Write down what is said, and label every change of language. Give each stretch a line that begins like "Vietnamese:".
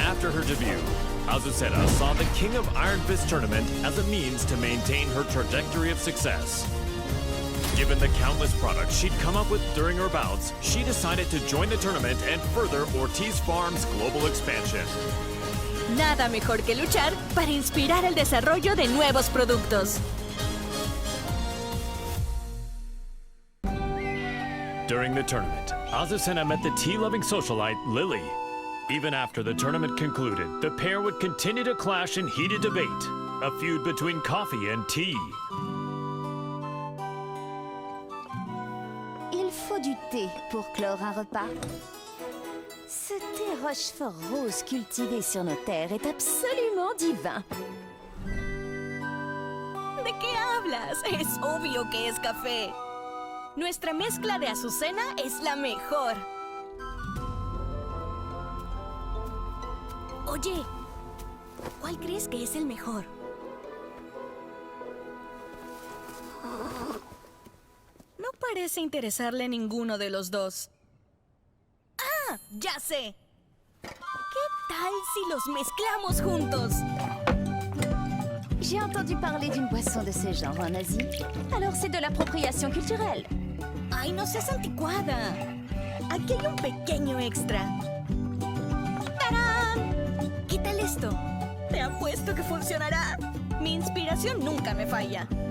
English: After her debut, Azucena saw the King of Iron Fist tournament as a means to maintain her trajectory of success. Given the countless products she'd come up with during her bouts, she decided to join the tournament and further Ortiz Farm's global expansion.
Spanish: Nada mejor que luchar para inspirar el desarrollo de nuevos productos.
English: During the tournament, Azucena met the tea-loving socialite Lily. Even after the tournament concluded, the pair would continue to clash in heated debate, a feud between coffee and tea.
French: Il faut du thé pour clore un repas. Ce thé Rochefort rose cultivé sur nos terres est absolument divin.
Spanish: ¿De qué hablas? Es obvio que es café. Nuestra mezcla de azucena es la mejor. Oye, ¿cuál crees que es el mejor? No parece interesarle ninguno de los dos. ¡Ah! ¡Ya sé! ¿Qué tal si los mezclamos juntos?
French: J'ai entendu parler d'une boisson de ce genre en Asie. Alors c'est de l'appropriation culturelle.
Spanish: ¡Ay, no seas anticuada! Aquí hay un pequeño extra. ¡Tarán! ¿Qué tal esto? Te apuesto que funcionará. Mi inspiración nunca me falla.